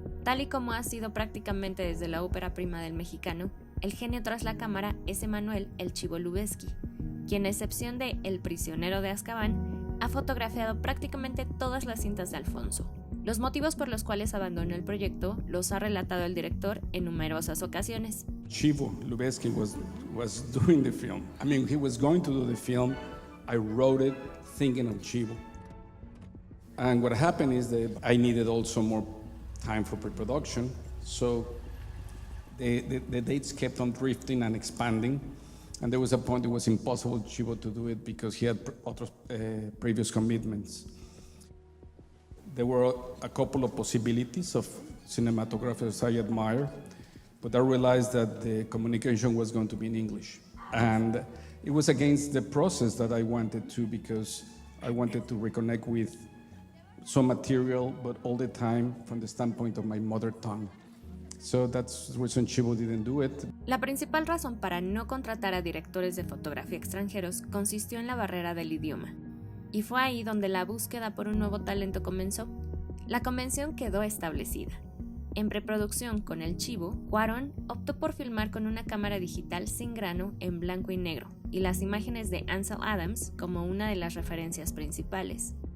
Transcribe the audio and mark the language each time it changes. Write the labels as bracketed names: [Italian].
[Spanish] Tal y como ha sido prácticamente desde la ópera prima del mexicano, el genio tras la cámara es Emanuel "El Chivo" Lubezki, quien, a excepción de El prisionero de Azkaban, ha fotografiado prácticamente todas las cintas de Alfonso. Los motivos por los cuales abandonó el proyecto los ha relatado el director en numerosas ocasiones. [English] Chivo Lubezki was doing the film. I mean, he was going to do the film. I wrote it thinking of Chivo. And what happened is that I needed also more time for pre-production, so the dates kept on drifting and expanding, and there was a point it was impossible for Chivo to do it because he had other previous commitments. There were a couple of possibilities of cinematographers I admire, but I realized that the communication was going to be in English. And it was against the process that I wanted to, because I wanted to reconnect with some material, but all the time from the standpoint of my mother tongue. So that's the reason Chivo didn't do it. [Spanish] La principal razón para no contratar a directores de fotografía extranjeros consistió en la barrera del idioma. Y fue ahí donde la búsqueda por un nuevo talento comenzó. La convención quedó establecida. En preproducción con El Chivo, Cuarón optó por filmar con una cámara digital sin grano en blanco y negro, y las imágenes de Ansel Adams como una de las referencias principales.